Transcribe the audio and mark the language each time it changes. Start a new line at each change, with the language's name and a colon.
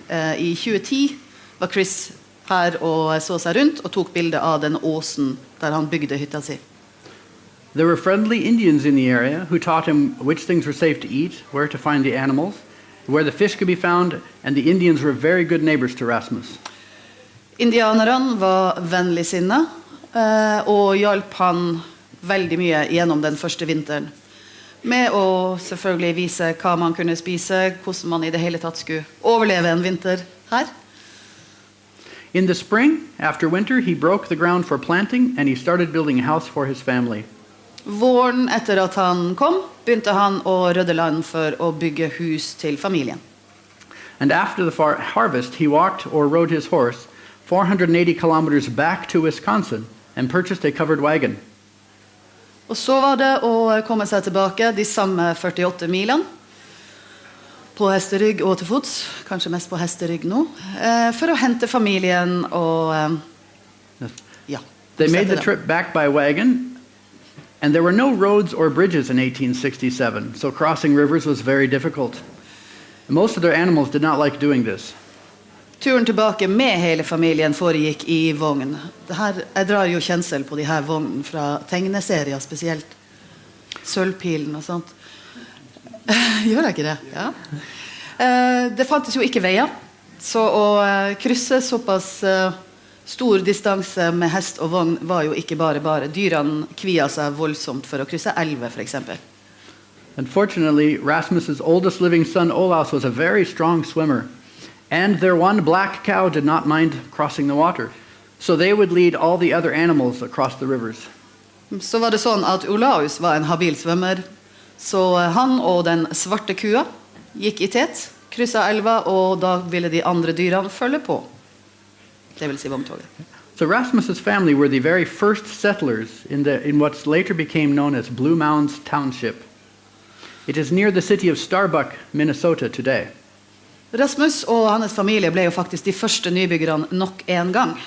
Norwegian: I 2010 var Chris her og så seg rundt og tok bilde av den åsen der han bygde hytta si.
English: There were friendly Indians in the area who taught him which things were safe to eat, where to find the animals, where the fish could be found, and the Indians were very good neighbors to Rasmus.
Norwegian: Indianerne var vennligsinnet og hjalp han veldig mye gjennom den første vinteren. Med å selvfølgelig vise hva man kunne spise, hvordan man I det hele tatt skulle overleve en vinter her.
English: In the spring, after winter, he broke the ground for planting and he started building a house for his family.
Norwegian: Våren etter at han kom, begynte han å rydde land for å bygge hus til familien.
English: And after the harvest, he walked or rode his horse 480 kilometers back to Wisconsin and purchased a covered wagon.
Norwegian: Og så var det å komme seg tilbake de samme 48 milene på hesterygg og til fots, kanskje mest på hesterygg nå, for å hente familien og ja.
English: They made the trip back by wagon, and there were no roads or bridges in 1867, so crossing rivers was very difficult. Most of their animals did not like doing this.
Norwegian: Turen tilbake med hele familien foregikk I vogn. Jeg drar jo kjensel på de her vognene fra tegneserier, spesielt Sølvpilen og sånt. Gjør jeg ikke det? Ja. Det fantes jo ikke veier, så å krysse såpass stor distanse med hest og vogn var jo ikke bare. Dyrene kvia seg voldsomt for å krysse elve, for eksempel.
English: Unfortunately, Rasmus's oldest living son, Olaus, was a very strong swimmer. And their one black cow did not mind crossing the water. So they would lead all the other animals across the rivers.
Norwegian: Så var det sånn at Olaus var en habil svømmer. Så han og den svarte kua gikk I tet, krysset elva, og da ville de andre dyrene følge på. Det vil si vogntoget.
English: So Rasmus's family were the very first settlers in what later became known as Blue Mounds Township. It is near the city of Starbuck, Minnesota today.
Norwegian: Rasmus og hans familie ble jo faktisk de første nybyggerne nok en gang.